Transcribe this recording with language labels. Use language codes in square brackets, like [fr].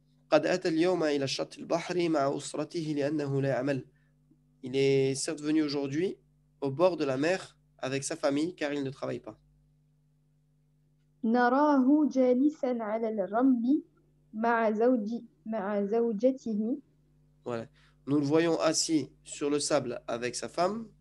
[ar] قد أتى اليوم إلى شط البحر مع أسرته لأنه لا يعمل. [fr] Il est certes venu aujourd'hui au bord de la mer avec sa famille car il ne travaille pas. [ar] نراه جالسا على الرمل مع زوجته. [fr] Voilà. Nous le voyons assis sur le sable avec sa femme.